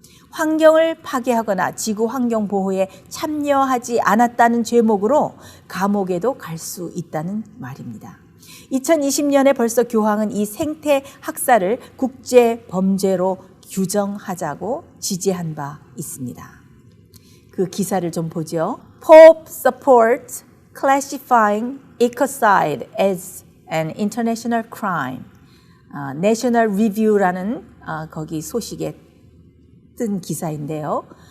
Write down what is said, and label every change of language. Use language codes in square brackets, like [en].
[ko] 환경을 파괴하거나 지구 환경 보호에 참여하지 않았다는 죄목으로 감옥에도 갈 수 있다는 말입니다. 2020년에 벌써 교황은 이 생태 학살을 국제 범죄로 규정하자고 지지한 바 있습니다. 그 기사를 좀 보죠. [en] Pope supports classifying ecocide as an international crime. [ko] National Review라는 거기 소식에 뜬 기사인데요.